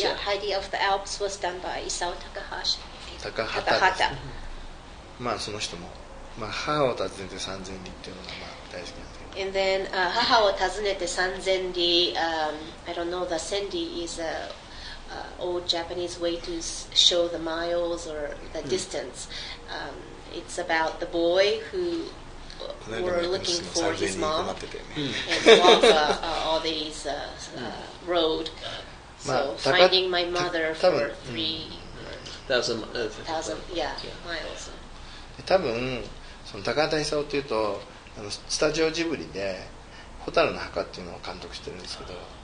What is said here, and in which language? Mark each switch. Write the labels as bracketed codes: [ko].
[en] Yeah, Heidi of the Alps was done by Isao Takahata Takahata. [ja] まあその人も、母を訪ねて三千里っていうのが大好きなんで [en] And then 母を訪ねて三千里. I don't know, the sendi is a old Japanese way to show the miles or the distance. It's about the boy who were looking for his mom and walk all these road. So finding my mother for 3,000 miles. [ja] 多分その高畑勲っていうとスタジオジブリで「蛍の墓」っていうのを監督してるんですけど。